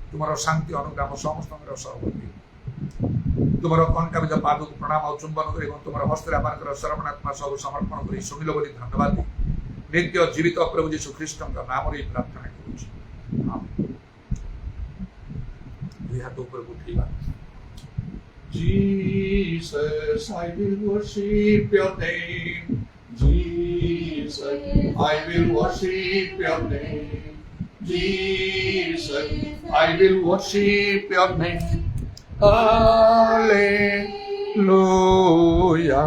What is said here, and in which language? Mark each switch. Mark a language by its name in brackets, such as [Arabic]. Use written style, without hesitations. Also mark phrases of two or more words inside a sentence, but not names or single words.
[Odia] ତୁମର ଶାନ୍ତି ଅନୁଗ୍ରହ ସମସ୍ତଙ୍କର ସର୍ବତି। ତୁମର କଣ୍ଟାବିଦ ପାଦକୁ ପ୍ରଣାମ ଆଉ ଚୁମ୍ବନ କରି ଏବଂ ତୁମର ହସ୍ତରେ ଆମମାନଙ୍କର ଶରଣାତ୍ମା ସବୁ ସମର୍ପଣ କରି ଶୁଣିଲ ବୋଲି ଧନ୍ୟବାଦ। ନିତ୍ୟ ଜୀବିତ ପ୍ରଭୁ ଯୀଶୁ ଖ୍ରୀଷ୍ଟଙ୍କ ନାମରେ ଏହି ପ୍ରାର୍ଥନା କରୁଛି। ଦୁଇ ହାତ ଉପରକୁ ଉଠେଇବା। [English] Jesus, I will worship your name. Jesus, I will worship your name. Jesus, I will worship your name. Hallelujah.